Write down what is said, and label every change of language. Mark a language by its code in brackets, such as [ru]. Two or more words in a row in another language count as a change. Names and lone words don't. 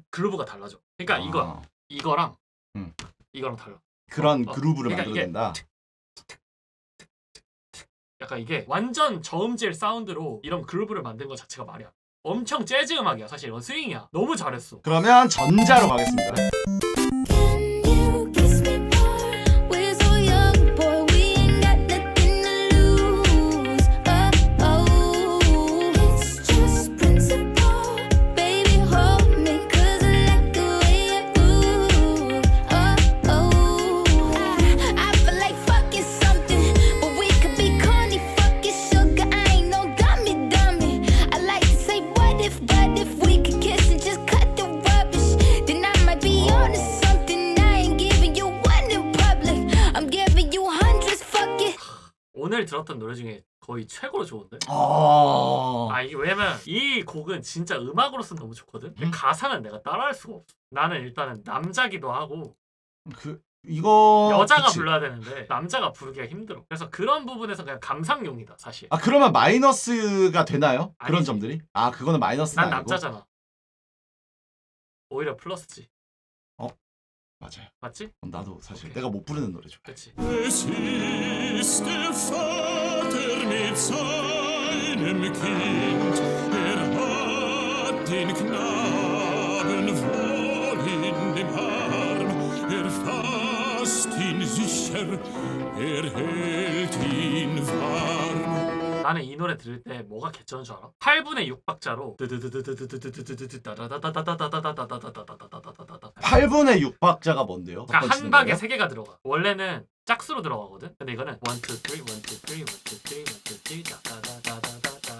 [ko] 그루브가 달라져. 그러니까 아, 이거랑 음. 이거랑 달라. 그런 어, 그루브를 그러니까 이게 만들어낸다. 약간 이게 완전 저음질 사운드로 이런 그루브를 만든 것 자체가 말이 안 돼. 엄청 재즈 음악이야. 사실 이건 스윙이야. 너무 잘했어. 그러면 전자로 가겠습니다. [en] Can you kiss me more? We're so young, boy, we ain't got nothing to lose. Oh, it's just principle. Baby, hold me, 'cause I like the way you move. I feel like fucking something, but we could be corny, fucking sugar. I ain't no dummy. I like to say, what if we could kiss and just cut the rubbish? Then I might be onto something. I ain't giving you one in public. I'm giving you hundreds. Fuck it. [ko] 오늘 들었던 노래 중에 거의 최고로 좋은데? 이게 왜냐면 이 곡은 진짜 음악으로서는 너무 좋거든? 근데 가사는 내가 따라할 수가 없어. 나는 일단은 남자기도 하고 이거 여자가 그치. 불러야 되는데 남자가 부르기가 힘들어. 그래서 그런 부분에서 그냥 감상용이다 사실. 그러면 마이너스가 되나요? 그런 아니지. 점들이? 그거는 마이너스는 난 아니고. 남자잖아. 오히려 플러스지. 맞아요. 맞지? 그럼 나도 사실 오케이. 내가 못 부르는 노래 좋아해. 그렇지. [de] Es ist der Vater mit seinem Kind, hat den Knaben wohl in dem Arm, fasst ihn sicher, hält ihn warm. [ko] 나는 이 노래 들을 때 뭐가 개쩌는 줄 알아? 8분의 6박자로 8분의 6박자가 뭔데요? 첫 그러니까 번째 한 방에 노래요? 3개가 들어가. 원래는 짝수로 들어가거든. 근데 이거는 1, 2, 3, 1, 2, 3, 1, 2, 3, 1, 2, 3 다다다다다다다.